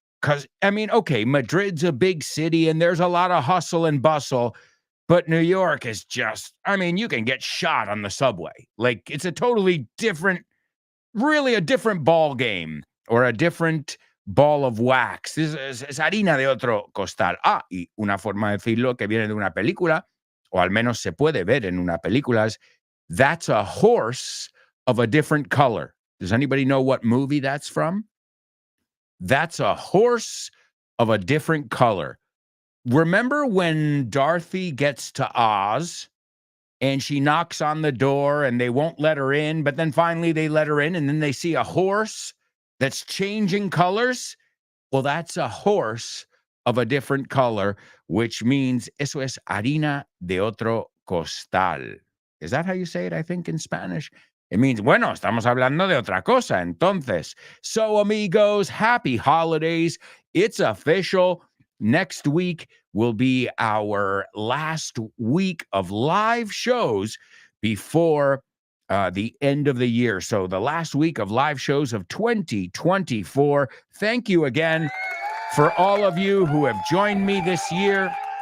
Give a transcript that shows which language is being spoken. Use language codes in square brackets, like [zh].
[en] Because, I mean, okay, Madrid's a big city and there's a lot of hustle and bustle. But New York is just, I mean, you can get shot on the subway. Like, it's a totally different, really a different ball game or a different ball of wax. [es] Es harina de otro costal. Ah, y una forma de decirlo que viene de una película, o al menos se puede ver en una película, es [en] that's a horse of a different color. Does anybody know what movie that's from? That's a horse of a different color. Remember when Dorothy gets to Oz and she knocks on the door and they won't let her in, but then finally they let her in and then they see a horse that's changing colors? Well, that's a horse of a different color, which means [es] eso es harina de otro costal. [en] Is that how you say it, I think, in Spanish? It means, [es] bueno, estamos hablando de otra cosa, entonces. [en] So, amigos, happy holidays. It's official. Next week will be our last week of live shows before the end of the year. So the last week of live shows of 2024. Thank you again for all of you who have joined me this year.